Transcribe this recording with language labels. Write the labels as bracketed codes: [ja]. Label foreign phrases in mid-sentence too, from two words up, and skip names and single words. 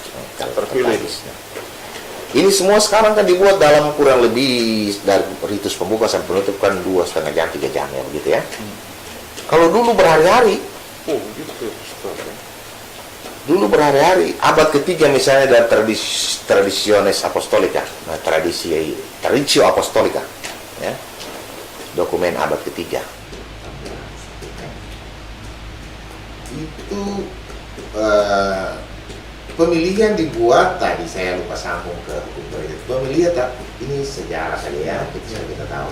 [id] terpilih. Ini semua sekarang kan dibuat dalam kurang lebih dari ritus pembuka sampai penutup kan 2,5 jam 3 jam ya begitu ya. Kalau dulu berhari-hari, abad ketiga misalnya ada [la] tradisiones apostolika, traditio apostolika, [id] ya, dokumen abad ketiga. Itu pemilihan dibuat tadi saya lupa sambung ke hukum gereja. Pemilihan ini sejarah saja ya, kita tahu.